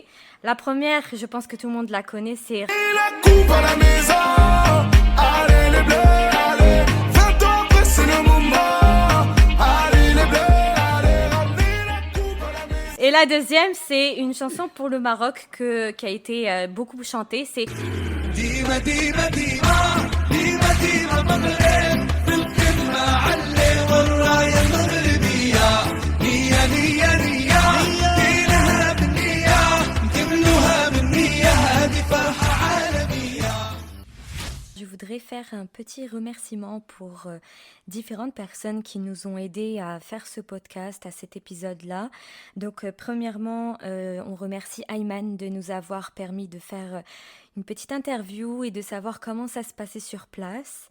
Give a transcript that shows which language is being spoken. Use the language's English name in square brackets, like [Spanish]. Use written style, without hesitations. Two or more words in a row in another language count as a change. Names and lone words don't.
[French] La première, je pense que tout le monde la connaît, c'est... La coupe à la maison, allez les bleus, allez, 20 ans après c'est le moment, allez les bleus, allez, ramenez la coupe à la maison. Et la deuxième, c'est une chanson pour le Maroc qui a été beaucoup chantée, c'est... [Arabic] ديما، ديما، ديما، ديما، ديما، مغرب, بالكلمة علي والراية المغربية نية نية نية دينها بالنية نكملوها بالنية هذه فرحة عالمية. [French] Je voudrais faire un petit remerciement pour différentes personnes qui nous ont aidés à faire ce podcast, à cet épisode-là. Donc, premièrement, on remercie Ayman de nous avoir permis de faire une petite interview et de savoir comment ça se passait sur place.